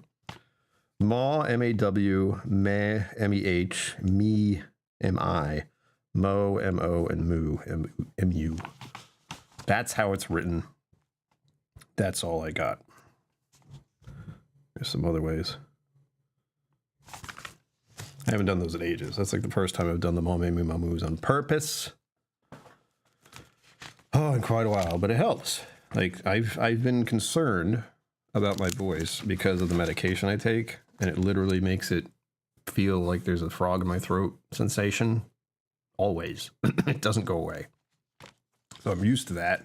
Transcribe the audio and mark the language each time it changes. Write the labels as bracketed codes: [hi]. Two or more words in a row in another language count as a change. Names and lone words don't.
[en] Ma, M-A-W, meh, M-E-H, me, M-I, mo, M-O, and moo, M-U. That's how it's written. That's all I got. There's some other ways. I haven't done those in ages. That's like the first time I've done the ma, me, moo, ma, moos on purpose. Oh, in quite a while, but it helps. Like, I've been concerned about my voice because of the medication I take, and it literally makes it feel like there's a frog in my throat sensation. Always. It doesn't go away. So I'm used to that.